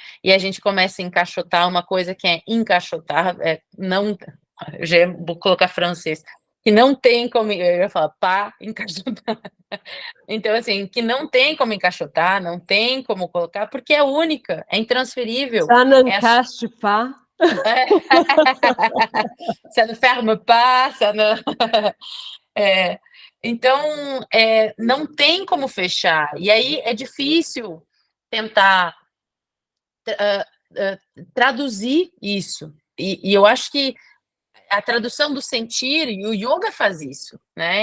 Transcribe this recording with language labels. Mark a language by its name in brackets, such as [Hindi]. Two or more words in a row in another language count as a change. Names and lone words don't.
[Portuguese] E a gente começa a encaixotar uma coisa que é encaixotar, não, eu já vou colocar francês, que não tem como, eu ia falar pá, encaixotar. Então, assim, que não tem como encaixotar, não tem como colocar, porque é única, é intransferível. Ça É, [French] n'encache pas. ça ne ferme pas, ça ne... [Portuguese] É, então, não tem como fechar. E aí é difícil tentar traduzir isso. E eu acho que a tradução do sentir, e o yoga faz isso, né?